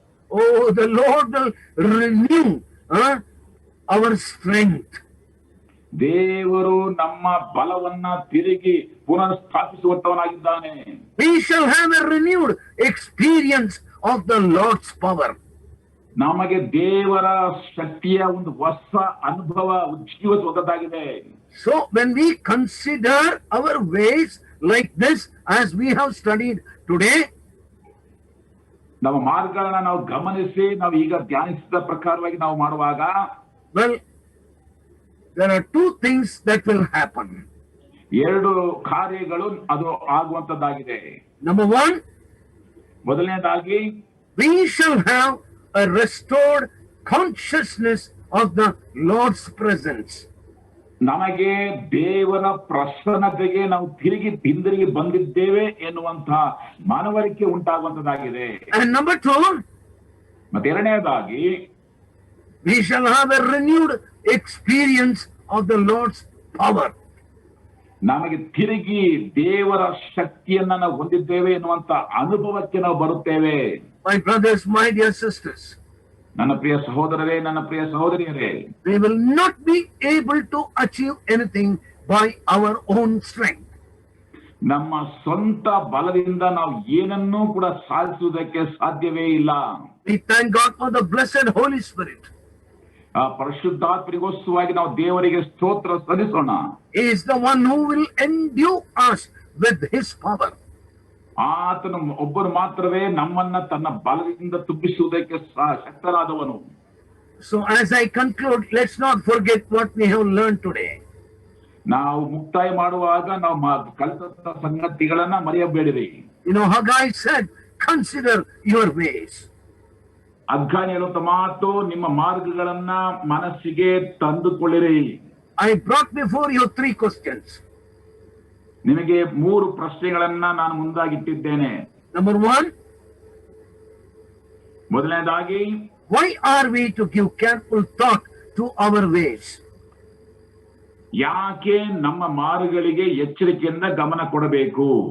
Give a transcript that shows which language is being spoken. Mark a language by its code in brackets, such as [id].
[en] Oh, the Lord will renew our strength. [kn] ದೇವರು ನಮ್ಮ ಬಲವನ್ನ ತಿರುಗಿ ಪುನಃ ಸ್ಥಾಪಿಸುವಂತವನಾಗಿದ್ದಾನೆ. [en] We shall have a renewed experience of the Lord's power. [kn] ನಮಗೆ ದೇವರ ಶಕ್ತಿಯ ಒಂದು ಹೊಸ ಅನುಭವ ಉಜ್ಜೀವಿಸುವುದಾಗಿದೆ. [en] So when we consider our ways like this, as we have studied today, [kn] ನಮ್ಮ ಮಾರ್ಗಗಳನ್ನ ನಾವು ಗಮನಿಸಿ ನಾವು ಈಗ ಧ್ಯಾನಿಸಿದ ಪ್ರಕಾರವಾಗಿ ನಾವು ಮಾಡುವಾಗ, [en] well, there are two things that will happen. [kn] ಎರಡು ಕಾರ್ಯಗಳು ಅದು ಆಗುವಂತದ್ದಾಗಿದೆ. [en] Number one, [kn] ಮೊದಲನೇದಾಗಿ [en] we shall have a restored consciousness of the Lord's presence. [kn] ನಮಗೆ ದೇವರ ಪ್ರಸನ್ನತೆಗೆ ನಾವು ಹಿಂದಿರುಗಿ ಬಂದಿದ್ದೇವೆ ಎನ್ನುವಂತಹ ಮನವರಿಕೆ ಉಂಟಾಗುವಂತದ್ದಾಗಿದೆ. [en] And number two, [kn] ಮತ್ತೆ ಎರಡನೇದಾಗಿ [en] we shall have a renewed experience of the Lord's power. [kn] ನಮಗೆ ತಿರುಗಿ ದೇವರ ಶಕ್ತಿಯನ್ನ ನಾವು ಹೊಂದಿದ್ದೇವೆ ಎನ್ನುವಂತ ಅನುಭವಕ್ಕೆ ನಾವು ಬರುತ್ತೇವೆ. [en] My brothers, my dear sisters, [kn] ನನ್ನ ಪ್ರಿಯ ಸಹೋದರರೇ, ನನ್ನ ಪ್ರಿಯ ಸಹೋದರಿಯರೇ, [en] we will not be able to achieve anything by our own strength. [kn] ನಮ್ಮ ಸ್ವಂತ ಬಲದಿಂದ ನಾವು ಏನನ್ನೂ ಕೂಡ ಸಾಧಿಸುವುದಕ್ಕೆ ಸಾಧ್ಯವೇ ಇಲ್ಲ. [en] We thank God for the blessed Holy Spirit. [kn] ಆ ಪರಿಶುದ್ಧಾತ್ಮರಿಗೋಸ್ಕರವಾಗಿ ನಾವು ದೇವರಿಗೆ ಸ್ತೋತ್ರ ಸಲ್ಲಿಸೋಣ. [en] He is the one who will endue us with his power. [kn] ಆತನು ಒಬ್ಬರು ಮಾತ್ರವೇ ನಮ್ಮನ್ನ ತನ್ನ ಬಲದಿಂದ ತುಂಬಿಸುವುದಕ್ಕೆ ಶಕ್ತರಾದವನು. [en] So as I conclude, let's not forget what we have learned today. [kn] ನಾವು ಮುಕ್ತಾಯ ಮಾಡುವಾಗ ನಾವು ಕಲಿತ ಸಂಗತಿಗಳನ್ನ ಮರೆಯಬೇಡಿರಿ. [en] You know, Haggai said, consider your ways. [kn] ಹಗ್ಗಾಯಿ ಹೇಳುವಂತ ಮಾತು, ನಿಮ್ಮ ಮಾರ್ಗಗಳನ್ನ ಮನಸ್ಸಿಗೆ ತಂದುಕೊಳ್ಳಿರಿ. [en] I brought before you 3 questions. [kn] ನಿಮಗೆ 3 ಪ್ರಶ್ನೆಗಳನ್ನ ನಾನು ಮುಂದಾಗಿಟ್ಟಿದ್ದೇನೆ. [en] Number 1, [kn] ಮೊದಲನೇದಾಗಿ, [en] why are we to give careful thought to our ways? [kn] ಯಾಕೆ ನಮ್ಮ ಮಾರ್ಗಗಳಿಗೆ ಎಚ್ಚರಿಕೆಯಿಂದ ಗಮನ ಕೊಡಬೇಕು?